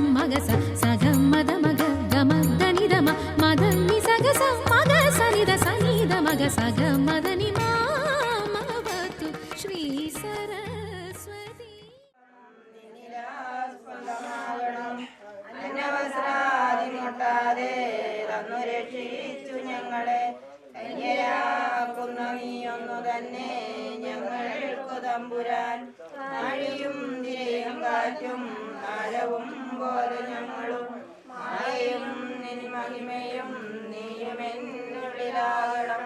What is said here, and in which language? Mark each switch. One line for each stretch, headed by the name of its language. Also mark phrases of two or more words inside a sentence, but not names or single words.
Sanskrit: మగ స సగ మద మగ గమ దని దమ మద ని సగ స మగ సని ద సని ద మగ సగ మద ని మామవతు శ్రీ సరస్వతి.
Malayalam: അന്യവസ്ത്രാദിമുട്ടാതെ തന്നു രക്ഷിച്ചു ഞങ്ങളെ ധന്യരാക്കുന്ന നീയൊന്നു തന്നെ ഞങ്ങൾക്കു തമ്പുരാൻ. ആഴിയും തിരയും കാറ്റും ആഴവും പോലെ ഞങ്ങളും മായയും നിൻ മഹിമയും നീയുമെന്നുള്ളിലാകണം.